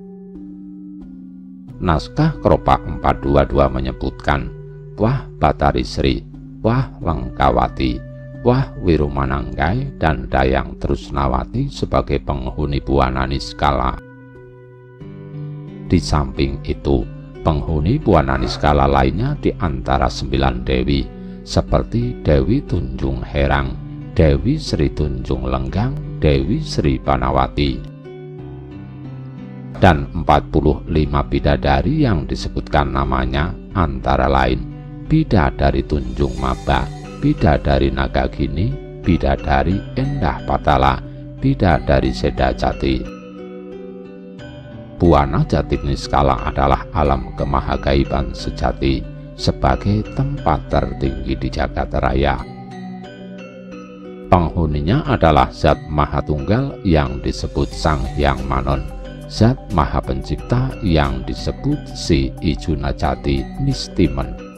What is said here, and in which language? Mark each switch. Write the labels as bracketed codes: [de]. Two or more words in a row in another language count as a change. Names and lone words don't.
[id] Naskah Kropa 422 menyebutkan Wah Batari Sri, Wah Lengkawati, Wah Wirumananggai, dan Dayang Trusnawati sebagai penghuni buana niskala. Di samping itu, penghuni buana niskala lainnya di antara 9 dewi, seperti Dewi Tunjung Herang, Dewi Sri Tunjung Lenggang, Dewi Sri Panawati, dan 45 bidadari yang disebutkan namanya antara lain Bidadari Tunjung Maba, Bidadari Nagagini, Bidadari Endah Patala, Bidadari Seda Jati. Buana jati niskala adalah alam kemahagaiban sejati, sebagai tempat tertinggi di jagat raya. Penghuninya adalah Zat Mahatunggal yang disebut Sang Hyang Manon, Zat Maha Pencipta yang disebut Si Ijunajati Nistimen.